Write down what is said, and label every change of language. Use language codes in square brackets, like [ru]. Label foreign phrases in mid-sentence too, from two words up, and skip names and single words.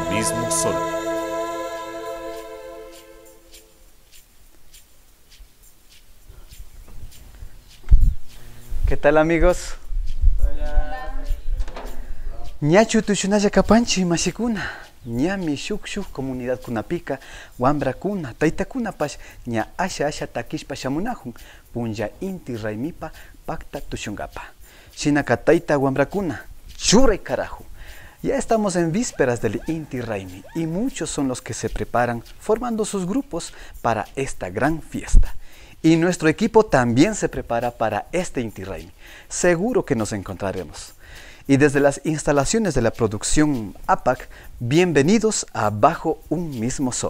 [es] mismo sol. ¿Qué tal, amigos? Hola. [qu] Ñachu tushunalla kapanchi mashikuna. Ñami shuk comunidad kunapika wambrakuna taytakunapash ña asha takishpa shamunahun punlla inti raymipa pakta tushungapa. Shinaka tayta wambrakuna churay carajo. [es] Ya estamos en vísperas del Inti Raymi y muchos son los que se preparan formando sus grupos para esta gran fiesta. Y nuestro equipo también se prepara para este Inti Raymi. Seguro que nos encontraremos. Y desde las instalaciones de la producción APAC, bienvenidos a Bajo un mismo sol.